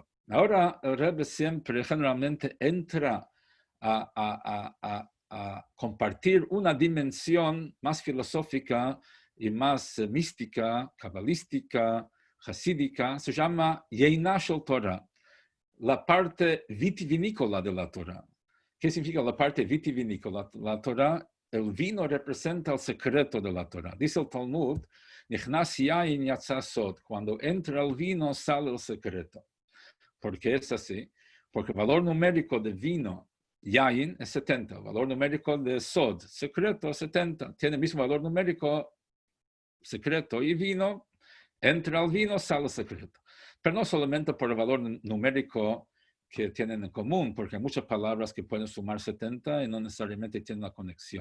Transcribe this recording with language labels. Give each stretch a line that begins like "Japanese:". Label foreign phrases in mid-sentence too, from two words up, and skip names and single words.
Spanish: Ahora el Rebbe siempre, generalmente, entra a compartir una dimensión más filosófica y más mística, cabalística, hasídica. Se llama
Hebrew: יינה של תורה,
Spanish: la parte vitivinícola de la Torah. ¿Qué significa la parte vitivinícola? La Torah, el vino representa el secreto de la Torah. Dice el Talmud,
Hebrew: נכנס יין יצא סוד,
Spanish: cuando entra el vino sale el secreto. ¿Por qué es así? Porque el valor numérico de vino, yain, es 70. El valor numérico de sod, secreto, 70. Tiene el mismo valor numérico, secreto y vino. Entra el vino, sale el secreto. Pero no solamente por el valor numérico que tienen en común, porque hay muchas palabras que pueden sumar 70 y no necesariamente tienen una conexión.